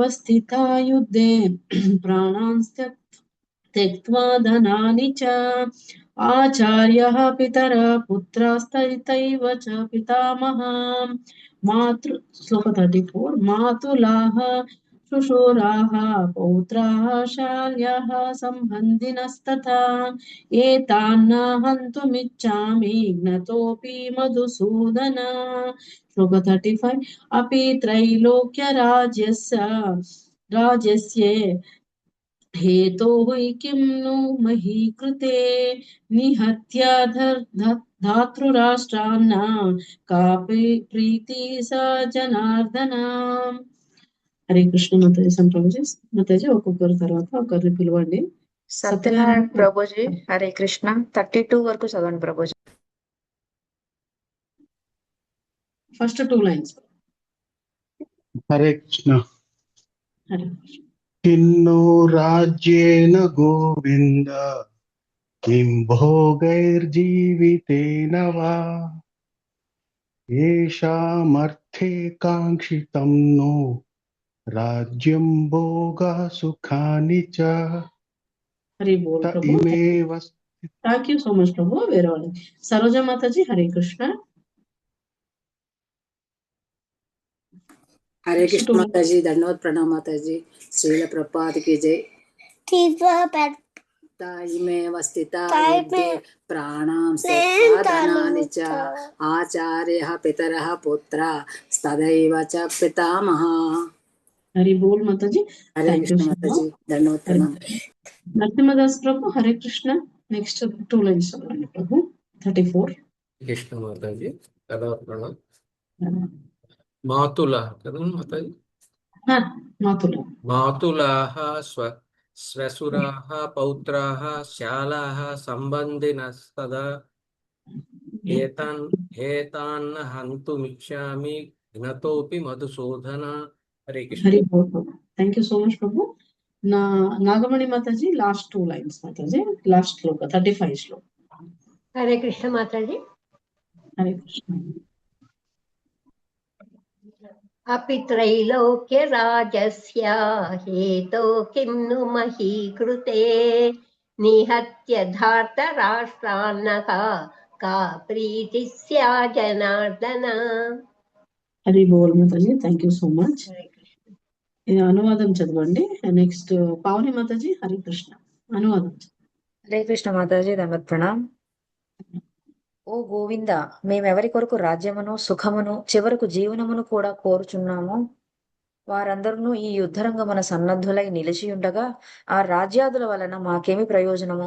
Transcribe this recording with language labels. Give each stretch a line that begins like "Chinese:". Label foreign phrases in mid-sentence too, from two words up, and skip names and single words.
Sanskrit: स्थिता युद्धे प्राणान् त्यक्त्वा धनानि च आचार्यः पितरः पुत्रास्तैतैव च पितामहः श्लोक 34 मातुलाः शुशूराः पौत्राः शाल्यः सम्बन्धिनस्तथा एतान्न हन्तुमिच्छामि ज्ञतोऽपि मधुसूदन श्लोक 35 अपि त्रैलोक्यराज्यस्य हेतोः किं नु मही कृते निहत्य धातृराष्ट्रान् का प्रीति स జనార్దన
Telugu: హరే కృష్ణ మాతాజీ సంప్రభుజీ మాతాజీ ఒక్కొక్కరి తర్వాత ఒకరిని పిలవండి సత్యనారాయణ ప్రభుజీ హరే కృష్ణ 32 వరకు చదవండి ప్రభుజీ.
English: first 2 lines
Telugu: హరే కృష్ణ. హరే కృష్ణ
Sanskrit: किन्नो राज्येन गोविन्द किं भोगैर्जीवितेन वा येषामर्थे काङ्क्षितं नो राज्यं भोगा सुखानि च
Telugu: హరి బోల్ त ప్రభు
Sanskrit: इमेव
English: thank you so much
Telugu: ప్రభు వేరే వాళ్ళకి సరోజ మాతాజీ హరే కృష్ణ
Hindi: हरे कृष्ण माता जी धन्यवाद प्रणाम माता जी श्रील प्रपात की जय
Sanskrit: तायिमेव स्थिता युद्धे प्राणां धनानि च आचार्यः पितरः पुत्रा तदैव च पितामहः
Telugu: హరి బోల్ మాతాజీ
Hindi: हरे
English: thank you
Hindi: कृष्ण माता जी धन्यवाद प्रणाम
Telugu: నరసింహదాస్ ప్రభు హరే కృష్ణ
English: next 2 lines
Telugu: చదవండి ప్రభు 34 కృష్ణ మాతాజీ కదా ప్రణం మాతుల కదా మాతాజీ మాతులు
Sanskrit: मातुलाः श्वशुराः पौत्राः शालाः संबन्धिनस्तदा एतान्न हन्तुमिच्छामि ज्ञतोपि मधुसूदन.
Telugu: హరే కృష్ణ. హరి బోల్ ప్రభు
English: thank you so much
Telugu: ప్రభు నాగమణి మాతాజీ
English: last 2 lines
Telugu: మాతాజీ లాస్ట్ శ్లోక 35 శ్లోక హరే కృష్ణ మాతాజీ. హరే కృష్ణ
Sanskrit: अपि त्रैलोक्यराजस्य हेतो किं नु मही कृते निहत्य धार्तराष्ट्रान्नः का प्रीतिः स्या जनार्दन.
Telugu: హరి బోల్ మాతాజీ
English: thank you so much
Telugu: ఇది అనువాదం చదవండి నెక్స్ట్ పావని మాతాజీ హరి కృష్ణ అనువాదం హరే కృష్ణ మాతాజీ ధన్యవాద ప్రణామ్. ఓ గోవింద, మేమెవరి కొరకు రాజ్యమును సుఖమును చివరకు జీవనమును కూడా కోరుచున్నాము వారందరూ ఈ యుద్ధరంగమున సన్నద్ధులై నిలిచియుండగా ఆ రాజ్యాదుల వలన మాకేమి ప్రయోజనము?